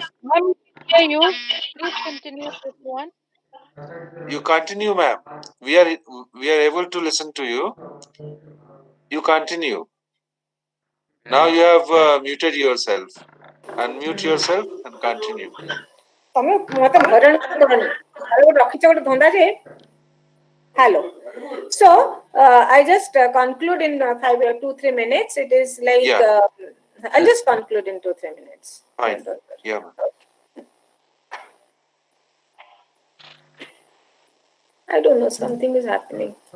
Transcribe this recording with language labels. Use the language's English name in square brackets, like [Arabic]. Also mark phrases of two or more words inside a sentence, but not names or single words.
[English] Ma'am, hear you. Please continue this one. You continue, ma'am. We are able to listen to you. You continue. Now you have muted yourself. Unmute yourself and continue. [Odia] ତମେ ମତେ ହଇରାଣ କରନି ଆରେ ଗୋଟେ ରଖିଛ ଗୋଟେ ଧନ୍ଦା ଯେ hello. [English] So I just conclude in 2-3 minutes. It is like Yeah. I'll just conclude in 2-3 minutes. Fine. Yeah, ma'am. I don't know, something is happening.